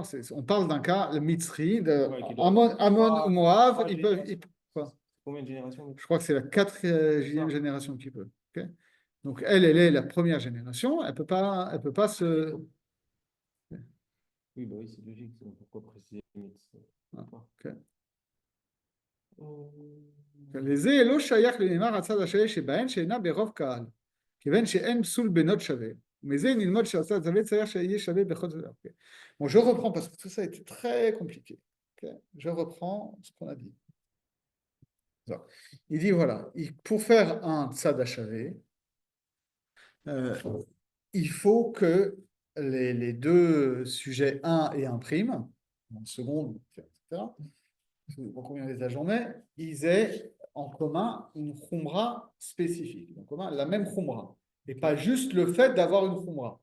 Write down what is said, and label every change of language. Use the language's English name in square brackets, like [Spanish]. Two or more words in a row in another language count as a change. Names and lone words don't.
[French] On parle d'un cas, le Mitzri, de Ouais, qui doit- Ammon ou Moab, Trois ils peuvent. générations. Quoi? Combien de générations? Je crois que c'est la quatrième Ça. génération qui peut. Ok. Donc, elle est la première génération. Elle peut pas se. Oui, bah oui, c'est logique. Sinon, pourquoi préciser limite? Ok. Euh, [Hebrew] לזה לא שייך לנאמר הצד השווה שבהן שאינה ברוב קהל, כיוון שאין פסול בנות שווה, ומזה נלמוד שהצד השווה צריך שיהיה שווה בכל זאת. [French] Okay. Bon, je reprends parce que tout ça était très compliqué. Okay. Je reprends ce qu'on a dit. Alors, il dit voilà, pour faire un [Hebrew] צד השווה, [French] il faut que les deux sujets 1 et 1 prime, en seconde, etc., combien les a j'en mets, ils aient en commun une khumra spécifique, en commun la même khumra, et pas juste le fait d'avoir une khumra.